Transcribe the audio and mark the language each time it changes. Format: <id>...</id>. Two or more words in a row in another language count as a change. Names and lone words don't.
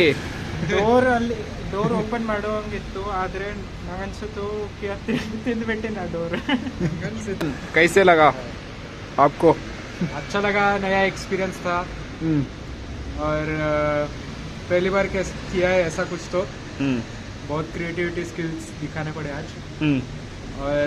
<en>door open</en> <kn>ಮಾಡುವಂಗಿತ್ತು, ಆದ್ರೆ ನಂಗನ್ಸುತ್ತು ತಿಂದ್ಬಿಟ್ಟೆ ನಾ ಡೋರ್.</kn> <hi>कैसे लगा आपको? अच्छा लगा, नया एक्सपीरियंस था। और पहली बार किया है ऐसा कुछ, तो बहुत</hi> <en>creativity skills</en> <hi>दिखाने पड़े आज। और</hi>